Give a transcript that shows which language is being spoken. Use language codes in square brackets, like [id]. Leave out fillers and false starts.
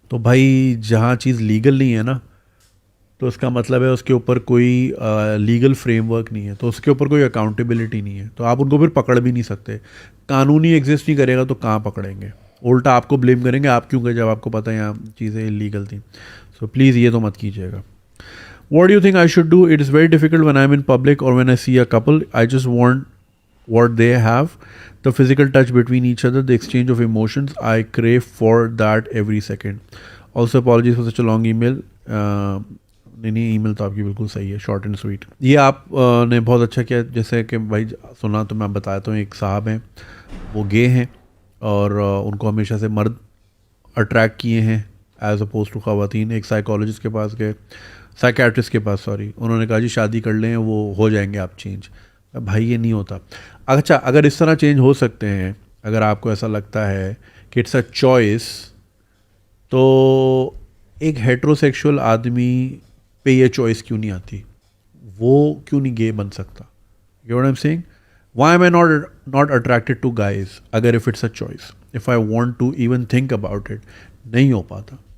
[ur] تو بھائی جہاں چیز لیگل نہیں ہے نا, تو اس کا مطلب ہے اس کے اوپر کوئی لیگل فریم ورک نہیں ہے, تو اس کے اوپر کوئی اکاؤنٹیبلٹی نہیں ہے, تو آپ ان کو پھر پکڑ بھی نہیں سکتے. قانونی ایگزسٹ نہیں کرے گا تو کہاں پکڑیں گے, الٹا آپ کو بلیم کریں گے آپ کیوں کہ جب آپ کو پتہ ہے یہاں چیزیں لیگل تھیں. سو پلیز یہ تو مت کیجیے گا. [en] What do you think I should do? It is very difficult when I'm in public or when I see a couple. I just want what they have, the physical touch between each other, the exchange of emotions. I crave for that every second. Also apologies for such a long email. [ur] نہیں ای میل تو آپ کی بالکل صحیح ہے, [en] Short and sweet. [ur] یہ آپ نے بہت اچھا کیا, جیسے کہ بھائی سنا تو میں بتاتا ہوں. ایک صاحب ہیں, وہ گے ہیں اور ان کو ہمیشہ سے مرد اٹریکٹ کیے ہیں [en] as opposed to [ur] خواتین. ایک سائیکالوجسٹ کے پاس گئے, سائیکیٹرسٹ کے پاس سوری, انہوں نے کہا جی شادی کر لیں وہ ہو جائیں گے آپ چینج. بھائی یہ نہیں ہوتا. اچھا اگر اس طرح چینج ہو سکتے ہیں, اگر آپ کو ایسا لگتا ہے کہ [en] it's a choice, [ur] تو ایک ہیٹروسیکشول آدمی پہ یہ چوائس کیوں نہیں آتی؟ وہ کیوں نہیں گے بن سکتا؟ [en] You know what I'm saying? Why am I not attracted to guys اگر if it's a choice, if I want to even think about it, [ur] نہیں ہو پاتا.